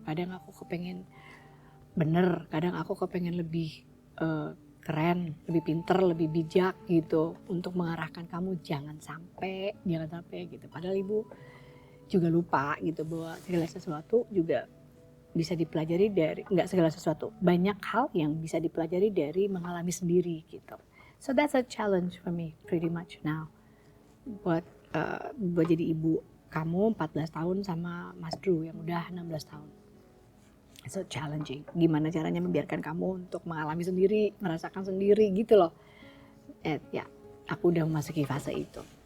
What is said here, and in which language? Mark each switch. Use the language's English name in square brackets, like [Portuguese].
[Indonesian] Kadang aku kepengen bener, kadang aku kepengen lebih keren, lebih pinter, lebih bijak gitu untuk mengarahkan kamu jangan sampai gitu. Padahal ibu juga lupa gitu bahwa segala sesuatu juga bisa dipelajari dari, enggak segala sesuatu, banyak hal yang bisa dipelajari dari mengalami sendiri gitu. [English] So that's a challenge for me pretty much now. [Indonesian] Buat jadi ibu kamu 14 tahun sama Mas Drew yang udah 16 tahun. [English] So challenging. [Indonesian] Gimana caranya membiarkan kamu untuk mengalami sendiri, merasakan sendiri gitu loh. Ya, aku udah memasuki fase itu.